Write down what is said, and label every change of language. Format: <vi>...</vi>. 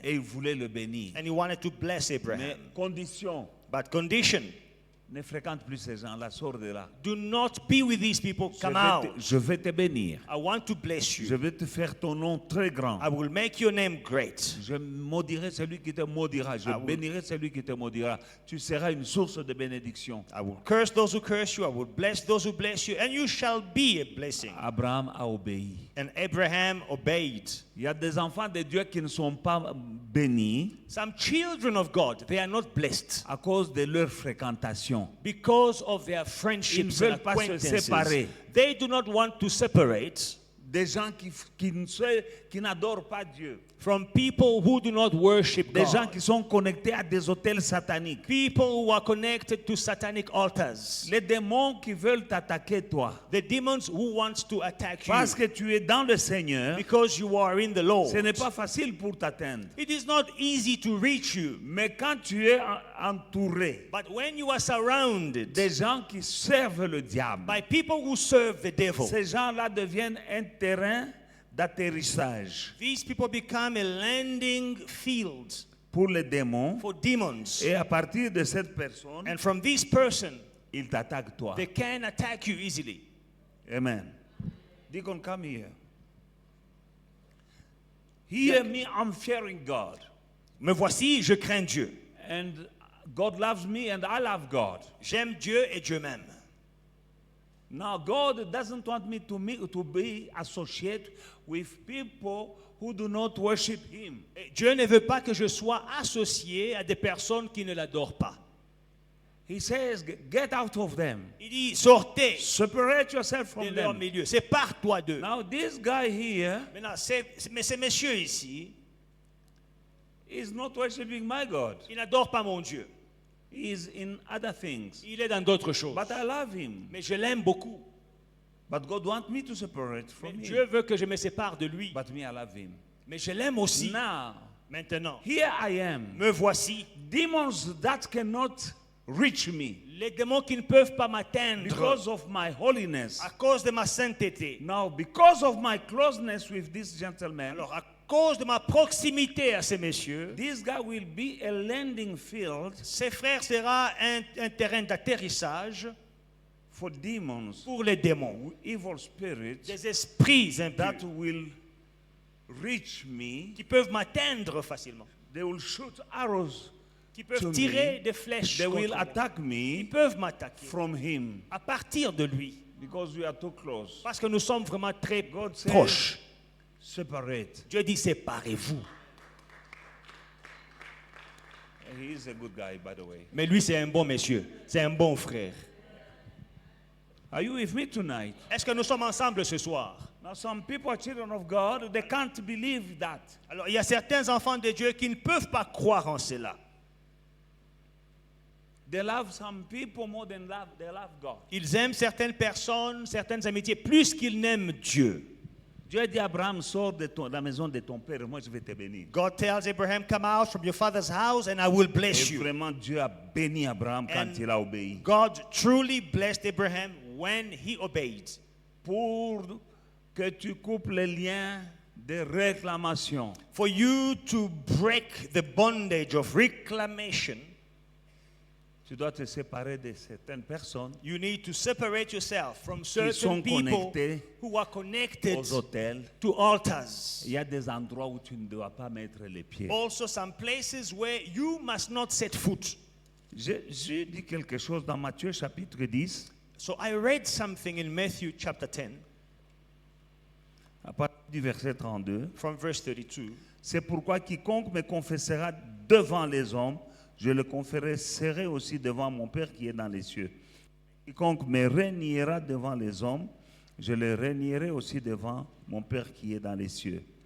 <fr>Et il voulait le bénir.</fr> <en>And he wanted to bless</en> <fr>Mais</fr> <en>Abraham.</en> <fr>condition,</fr> <en>But condition,</en> <fr>ne fréquente plus ces gens-là, sors de là.</fr> <en>do not be with these people. Come out.</en> <fr>Je vais te bénir.</fr> <en>I want to bless</en> <fr>Je</fr> <en>you.</en> <fr>vais te faire ton nom très grand.</fr> <en>I will make your name great.</en> <fr>Je maudirai celui qui te maudira. Je bénirai celui qui te maudira. Tu seras une source de bénédiction.</fr> <en>I will curse those who curse you. I will bless those who bless you. And you shall be a blessing.</en> <fr>Abraham a obéi.</fr> <en>And Abraham obeyed.</en> <fr>Il y a des enfants de Dieu qui ne sont pas bénis</fr> <en>Some children of God, they are not blessed</en> <fr>à cause de leur fréquentation.</fr> <en>because of their friendships</en> <fr>veulent</fr> <en>and</en> <fr>pas se</fr> <en>acquaintances.</en> <fr>séparer.</fr> <en>They do not want to separate</en> <fr>Des gens qui n'adorent pas Dieu.</fr> <en>from people who do not worship</en> <fr>Des gens</fr> <en>God.</en> <fr>qui sont connectés à des hôtels sataniques.</fr> <en>People who are connected to satanic altars.</en> <fr>Les démons qui veulent t'attaquer toi.</fr> <en>The demons who want to attack you</en> <fr>Parce que tu es dans le Seigneur,</fr> <en>because you are in the Lord.</en> <fr>ce n'est pas facile pour t'atteindre.</fr> <en>It is not easy to reach you.</en> <fr>Mais quand tu es entouré</fr> <en>But when you are surrounded</en> <fr>des gens qui servent le diable,</fr> <en>by people who serve the devil,</en> <fr>ces gens-là deviennent un terrain d'atterrissage</fr> <en>these people become a landing field</en> <fr>pour les démons.</fr> <en>for demons.</en> <fr>Et à partir de cette personne,</fr> <en>And from this person,</en> <fr>ils t'attaquent toi.</fr> <en>they can attack you easily. Amen. Deacon, come here. Hear me, I'm fearing God.</en> <fr>Me voici, je crains Dieu.</fr> <en>And God loves me and I love God.</en> <fr>J'aime Dieu et Dieu m'aime.</fr> <en>Now, God doesn't want me to be associated with people who do not worship Him.</en> <fr>Et Dieu ne veut pas que je sois associé à des personnes qui ne l'adorent pas.</fr> <en>He says, get out of them.</en> <fr>Il dit, sortez</fr> <en>Separate yourself</en> <fr>de</fr> <en>from</en> <fr>leur</fr> <en>them.</en> <fr>milieu. Sépare-toi d'eux.</fr> <en>Now, this guy here</en> <fr>Maintenant, mais ce monsieur ici,</fr> <en>is not worshiping my God.</en> <fr>il n'adore pas mon Dieu.</fr> <en>He is in other things.</en> <fr>Il est dans d'autres choses.</fr> <en>But I love him.</en> <fr>Mais je l'aime beaucoup.</fr> <en>But God wants me to separate</en> <fr>Mais</fr> <en>from</en> <fr>Dieu</fr> <en>him.</en> <fr>veut que je me sépare de lui.</fr> <en>But me, I love him.</en> <fr>Mais je l'aime aussi.</fr> <en>Now,</en> <fr>Maintenant,</fr> <en>here I am.</en> <fr>me voici.</fr> <en>Demons that cannot reach me</en> <fr>Les démons qui ne peuvent pas m'atteindre</fr> <en>because of my holiness.</en> <fr>à cause de ma sainteté.</fr> <en>Now, because of my closeness with this gentleman,</en> <fr>Alors, à cause de ma proximité à ces messieurs,</fr> <en>this guy will be a landing field</en> <fr>ces frères sera un terrain d'atterrissage</fr> <en>for demons,</en> <fr>pour les démons,</fr> <en>evil spirits</en> <fr>des esprits</fr> <en>that</en> <fr>impurs</fr> <en>will reach me.</en> <fr>qui peuvent m'atteindre facilement,</fr> <en>They will shoot arrows.</en> <fr>qui peuvent</fr> <en>To</en> <fr>tirer</fr> <en>me,</en> <fr>des flèches</fr> <en>They</en> <fr>contre</fr> <en>will</en> <fr>moi.</fr> <en>attack</en> <fr>Ils</fr> <en>me</en> <fr>peuvent m'attaquer</fr> <en>from him</en> <fr>à partir de lui,</fr> <en>because we are too close.</en> <fr>parce que nous sommes vraiment très</fr> <en>God says,</en> <fr>proches.</fr> <en>separate.</en> <fr>Dieu dit séparez-vous.</fr> <en>He is a good guy, by the way.</en> <fr>Mais lui, c'est un bon monsieur, c'est un bon frère.</fr> <en>Are you with me tonight?</en> <fr>Est-ce que nous sommes ensemble ce soir?</fr> <en>Now, some people are children of God, they can't believe that.</en> <fr>Alors, il y a certains enfants de Dieu qui ne peuvent pas croire en cela.</fr> <en>They love some people more than they love God.</en> <fr>Ils aiment certaines personnes, certaines amitiés, plus qu'ils n'aiment Dieu. Dieu a dit à Abraham, sors de la maison de ton père, moi je vais te bénir.</fr> <en>God tells Abraham, come out from your father's house and I will bless</en> <fr>Et</fr> <en>you.</en> <fr>vraiment, Dieu a béni Abraham quand</fr> <en>And</en> <fr>il a obéi.</fr> <en>God truly blessed Abraham when he obeyed.</en> <fr>Pour que tu coupes les liens de réclamation.</fr> <en>For you to break the bondage of reclamation,</en> <fr>Tu dois te séparer de certaines personnes</fr> <en>you need to separate yourself from</en> <fr>sont</fr> <en>certain people</en> <fr>connectés</fr> <en>who are connected</en> <fr>aux hôtels.</fr> <en>to altars.</en> <fr>Il y a des endroits où tu ne dois pas mettre les pieds.</fr> <en>Also some places where you must not set foot.</en> <fr>J'ai dit quelque chose dans Matthieu chapitre 10,</fr> <en>So I read something in Matthew chapter 10</en> <fr>à partir du verset 32.</fr> <en>from verse 32.</en> <fr>C'est pourquoi quiconque me confessera devant les hommes, je le confesserai aussi devant mon Père qui est dans les cieux. Quiconque me reniera devant les hommes, je le renierai aussi devant mon Père qui est dans les cieux.</fr>